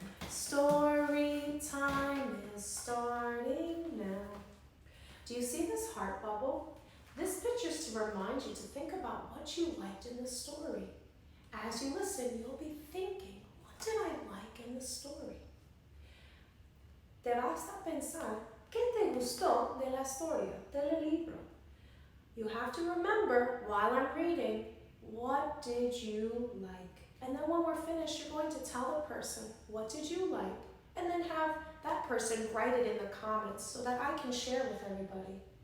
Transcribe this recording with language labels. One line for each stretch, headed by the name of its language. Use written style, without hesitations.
English: Story time is starting now. Do you see this heart bubble? This picture is to remind you to think about what you liked in the story. As you listen, you'll be thinking, what did I like in the story?
Spanish: Te basta pensar, ¿qué te gustó de la historia, del libro?
English: You have to remember, while I'm reading, what did you like? And then when we're finished, you're going to tell the person, what did you like? And then have that person write it in the comments so that I can share with everybody.